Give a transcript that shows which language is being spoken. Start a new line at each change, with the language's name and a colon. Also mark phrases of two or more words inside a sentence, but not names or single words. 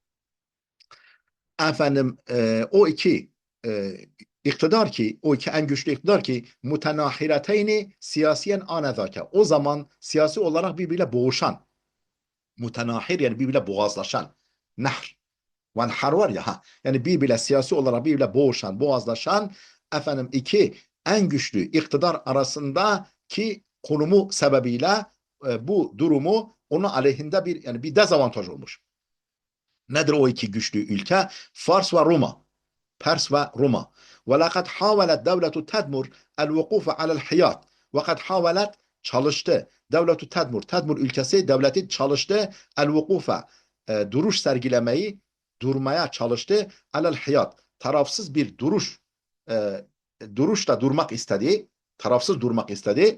Turkish: Efendim, o iki en güçlü iktidar ki
Arabic: متناحرتين سياسيا آنذاك,
Turkish: o zaman siyasi olarak birbiriyle boğuşan, mutenahir yani birbiriyle boğazlaşan, nahr vanhar var ya, yani birbiriyle siyasi olarak birbiriyle boğuşan, boğazlaşan, efendim, iki en güçlü iktidar arasındaki konumu sebebiyle bu durumu onun aleyhinde bir dezavantaj olmuş. Nedir o iki güçlü ülke? Fars ve Roma. Pers ve Roma.
Arabic: وَلَقَدْ حَاوَلَتْ دَوْلَةُ تَدْمُرْ الْوُقُوفَ عَلَى الْحِيَاطِ.
Turkish: Fakat havalet çalıştı. Devletu Tedmur, Tedmur ülkesi devleti çalıştı. El-vukufa, duruş sergilemeyi, durmaya çalıştı.
Arabic: على الحياد,
Turkish: tarafsız bir e, duruşta durmak istedi. Tarafsız durmak istedi.